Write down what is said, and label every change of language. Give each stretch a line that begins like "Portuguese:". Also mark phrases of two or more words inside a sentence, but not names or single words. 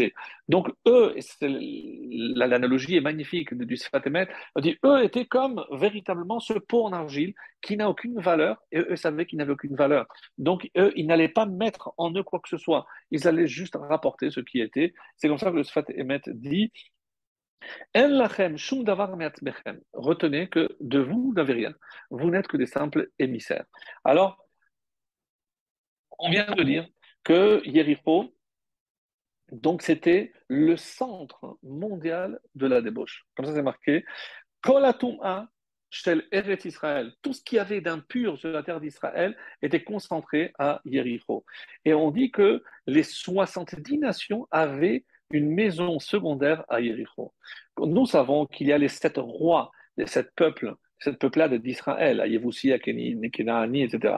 French: Donc, eux, l'analogie est magnifique du Sfat Emet, on dit, eux étaient comme véritablement ce pot en argile qui n'a aucune valeur, et eux savaient qu'ils n'avaient aucune valeur. Donc, eux, ils n'allaient pas mettre en eux quoi que ce soit. Ils allaient juste rapporter ce qui était. C'est comme ça que le Sfat Emet dit,
Hebrew: אין לכם שום דבר מעצמכם.
French: Retenez que de vous, vous n'avez rien. Vous n'êtes que des simples émissaires. Alors, on vient de dire que Yéricho, donc c'était le centre mondial de la débauche. Comme ça, c'est marqué.
Hebrew: כל הטומאה של ארץ ישראל.
French: Tout ce qu'il y avait d'impur sur la terre d'Israël était concentré à Yéricho. Et on dit que les 70 nations avaient une maison secondaire à Yéricho. Nous savons qu'il y a les 7 rois, les 7 peuples, cette peuplade d'Israël, à Yévoussi, à Kenaani, etc.